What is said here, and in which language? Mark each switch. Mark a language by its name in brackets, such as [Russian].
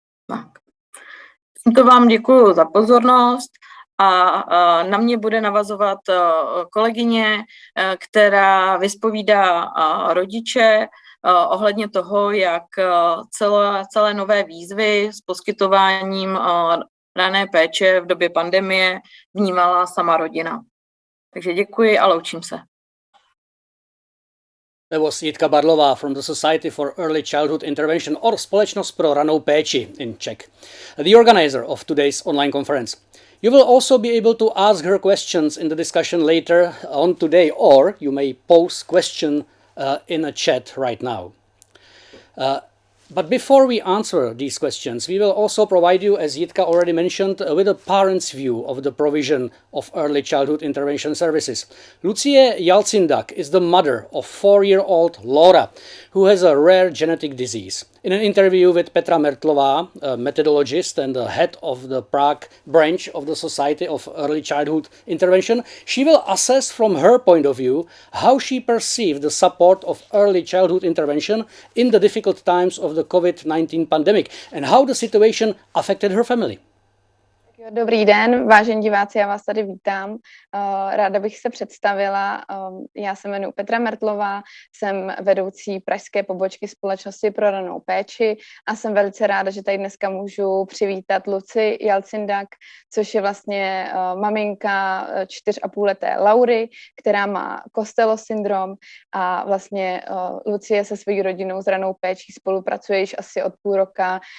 [Czech] Tak. Tímto vám děkuji za pozornost a na mě bude navazovat kolegyně, která vyspovídá rodiče ohledně toho, jak celé nové výzvy s poskytováním rané péče v době pandemie vnímala sama rodina. Takže děkuji a loučím se. [English] That was Jitka Barlová from the Society for Early Childhood Intervention, or Společnost pro ranou péči in Czech, the organizer of today's online conference. You will also be able to ask her questions in the discussion later on today, or you may pose question in a chat right now. But before we answer these questions, we will also provide you, as Jitka already mentioned, with a parent's view of the provision of early childhood intervention services. Lucie Jalcindak is the mother of 4-year-old Laura, who has a rare genetic disease. In an interview with Petra Mertlová, a methodologist and the head of the Prague branch of the Society of Early Childhood Intervention, she will assess from her point of view how she perceived the support of early childhood intervention in the difficult times of the COVID-19 pandemic and how the situation affected her family. [Czech] Dobrý den, vážení diváci, já vás tady vítám. Ráda bych se představila. Já se jmenuji Petra Mertlová, jsem vedoucí pražské pobočky Společnosti pro ranou péči a jsem velice ráda, že tady dneska můžu přivítat Luci Jalcindak, což je vlastně maminka 4,5leté Laury, která má Costello syndrom a vlastně Lucie se svou rodinou s ranou péčí spolupracuje již asi od půl roka.